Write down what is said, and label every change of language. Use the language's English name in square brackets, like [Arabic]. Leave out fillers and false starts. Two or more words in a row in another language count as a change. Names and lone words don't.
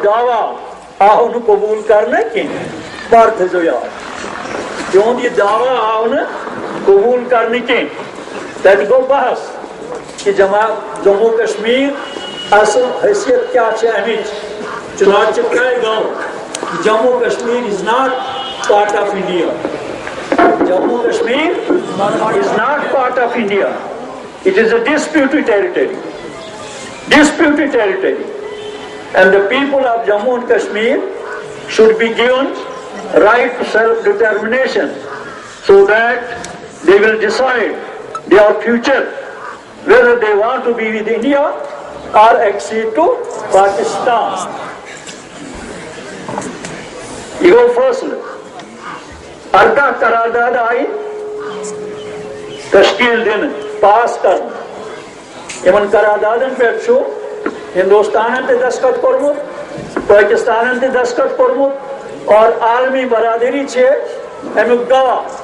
[Kashmiri] دعویٰ آو نہٕ قبوٗل کرنہٕ کینٛہہ بار تھٲیزیو یاد تِہُنٛد یہِ دعویٰ آو نہٕ قبوٗل کرنہٕ کینٛہہ تتہِ گوٚو بحث کہ جموں کشمیر اصل حیثیت کیا امچ چنانچہ طے گوٚو [English] Jammu Kashmir is not part of India Jammu Kashmir is not part of India it is a disputed ٹیریٹری and the people of Jammu and Kashmir should be given right to self-determination so that they will decide their future whether they want to be with India or accede to Pakistan. [Kashmiri] یہ گوٚو فٲصلہٕ 18 قرارداد آیہِ تشکیل دِنہٕ پاس کرنہٕ یِمن قراردادن پٮ۪ٹھ چھُ ہندوستانن تہِ دستخط کوٚرمُت پٲکستانن تہِ دستخط کوٚرمُت اور عالمی برادری چھِ امیُک گواہ